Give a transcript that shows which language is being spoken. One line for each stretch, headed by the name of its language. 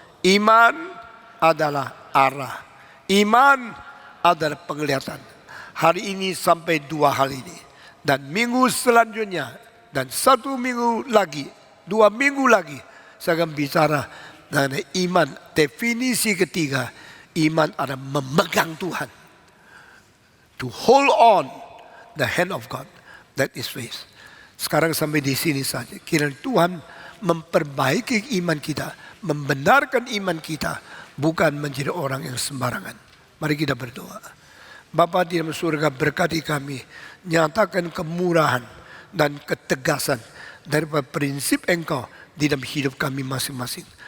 Indonesian: Iman adalah arah. Iman adalah penglihatan. Hari ini sampai 2 hal ini. Dan minggu selanjutnya. Dan 1 minggu lagi. 2 minggu lagi. Saya akan bicara mengenai iman. Definisi ketiga. Iman adalah memegang Tuhan.
English: To hold on the hand of God. That is faith.
Indonesian: Sekarang sampai di sini saja. Kiranya Tuhan memperbaiki iman kita. Membenarkan iman kita. Bukan menjadi orang yang sembarangan. Mari kita berdoa. Bapa di dalam surga, berkati kami. Nyatakan kemurahan dan ketegasan daripada prinsip Engkau di dalam hidup kami masing-masing.